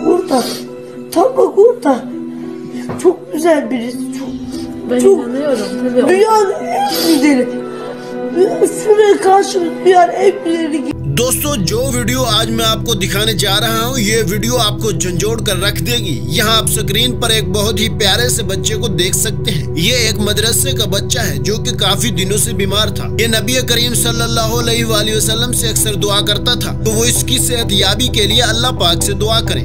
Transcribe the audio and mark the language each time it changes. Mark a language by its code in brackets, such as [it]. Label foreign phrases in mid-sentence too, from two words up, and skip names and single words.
[tr] orada. Tam bak orada. Çok güzel birisi. Ben inanıyorum. Tabii. Dünyanın en güzeli. Şuraya karşı dünyanın en güzeli. [ur] دوستو جو ویڈیو آج میں آپ کو دکھانے جا رہا ہوں یہ ویڈیو آپ کو جھنجھوڑ کر رکھ دے گی. یہاں آپ اسکرین پر ایک بہت ہی پیارے سے بچے کو دیکھ سکتے ہیں. یہ ایک مدرسے کا بچہ ہے جو کہ کافی دنوں سے بیمار تھا. یہ نبی کریم [ar] صلى الله عليه وسلم [ur] سے اکثر دعا کرتا تھا، تو وہ اس کی صحت یابی کے لیے اللہ پاک سے دعا کریں.